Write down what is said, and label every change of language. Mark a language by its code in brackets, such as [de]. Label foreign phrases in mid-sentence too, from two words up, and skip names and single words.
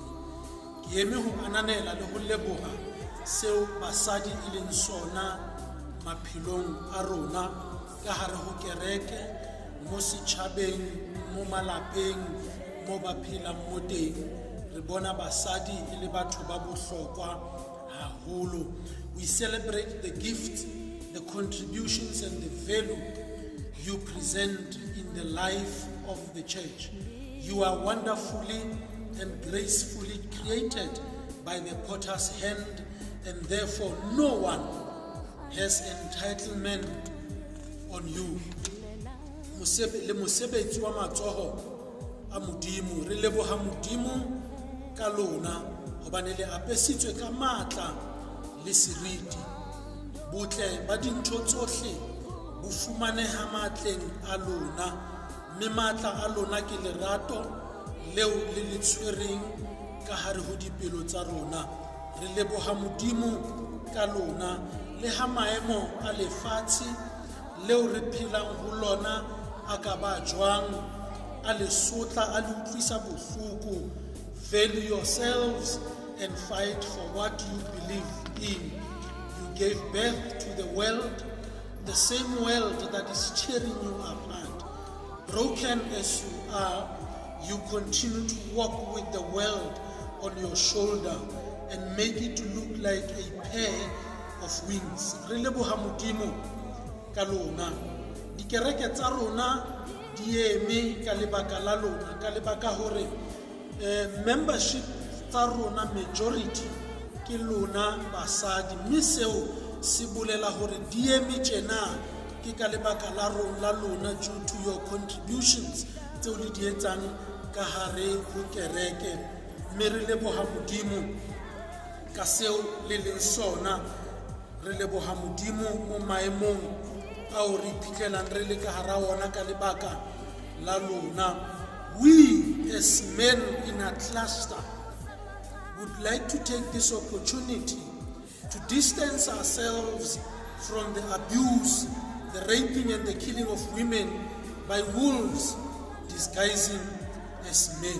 [st] Ke eme ho ananela le ho leboha seo basadi e leng sona maphelong a rona ka hare ho kereke, mo setjhabeng, mo malapeng, mo ba phelang mo teng. Re bona basadi e le batho ba bohlokwa haholo. [en] We celebrate the gift, the contributions and the value you present in the life of the church. You are wonderfully and gracefully created by the potter's hand, and therefore no one has entitlement on you. [st] Le mosebetsi wa matsoho a modimo, re leboha modimo ka lona hobane le apesitswe ka matla le seriti. Botle ba dintho tsohle bo fumaneha matleng a lona, mme matla a lona ke lerato leo le le tshwereng ka hare ho dipelo tsa rona. Re leboha modimo ka lona le ha maemo a lefatshe leo re phelang ho lona a ka ba jwang, a le sotla, a le utlwisa bohloko. [en] Value yourselves and fight for what you believe in. You gave birth to the world, the same world that is tearing you apart. Broken as you are, you continue to walk with the world on your shoulder and make it to look like a pair of wings. [st] Re leboha modimo ka lona. Dikereke tsa rona di eme ka lebaka la lona, ka lebaka hore membership tsa rona majority ke lona basadi, mme seo se bolela hore di eme tjena ke ka lebaka la lona [en] due to your contributions [st] tseo le di etsang ka hare ho kereke. Mme re leboha modimo ka seo le leng sona. Re leboha modimo mo maemong ao re iphitlhelang re le ka hara ona ka lebaka la lona. [en] We as men in a cluster would like to take this opportunity to distance ourselves from the abuse, the raping and the killing of women by wolves disguising as men.